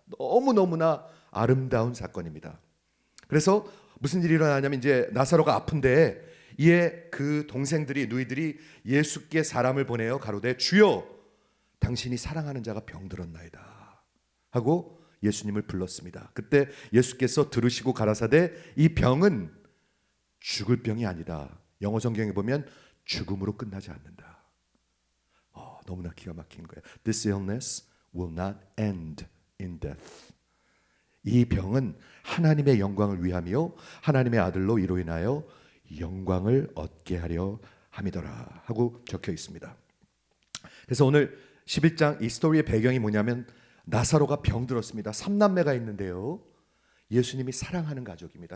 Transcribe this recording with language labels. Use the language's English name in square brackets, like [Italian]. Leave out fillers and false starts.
[Korean] 너무너무나 아름다운 사건입니다. 그래서 무슨 일이 일어나냐면 이제 나사로가 아픈데 이에 그 동생들이 누이들이 예수께 사람을 보내어 가로되 주여 당신이 사랑하는 자가 병들었나이다 하고 예수님을 불렀습니다. 그때 예수께서 들으시고 가라사대 이 병은 죽을 병이 아니다. 영어 성경에 보면 죽음으로 끝나지 않는다. 너무나 기가 막힌 거예요. [English] This illness will not end in death. [Korean] 이 병은 하나님의 영광을 위하며 하나님의 아들로 이로 인하여 영광을 얻게 하려 함이더라 하고 적혀 있습니다. 그래서 오늘 11장 이 스토리의 배경이 뭐냐면 나사로가 병들었습니다. 3남매가 있는데요. 예수님이 사랑하는 가족입니다.